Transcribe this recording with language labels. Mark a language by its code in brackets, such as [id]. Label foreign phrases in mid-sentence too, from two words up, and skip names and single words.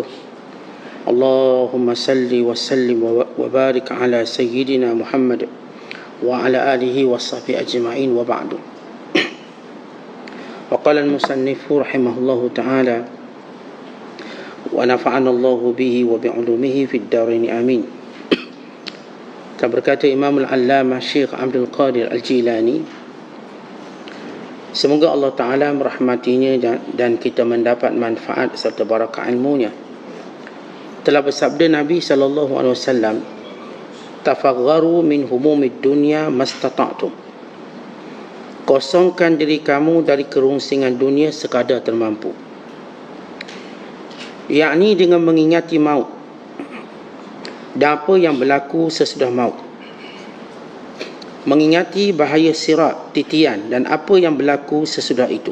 [ar] اللهم صل وسلم وبارك على سيدنا محمد وعلى آله وصحبه أجمعين وبعد. وقال المصنف رحمه الله تعالى ونفعنا الله به وبعلومه في الدارين آمين. [ms] Berkata Imam Al-Allamah Syekh Abdul Qadir Al-Jilani, semoga Allah Ta'ala merahmatinya dan kita mendapat manfaat serta barakah ilmunya. Telah bersabda Nabi SAW, [ar] تفرغوا من هموم الدنيا ما استطعتم. [ms] Kosongkan diri kamu dari kerongsingan dunia sekadar termampu. Yakni dengan mengingati maut dan apa yang berlaku sesudah maut. Mengingati bahaya sirat, titian dan apa yang berlaku sesudah itu.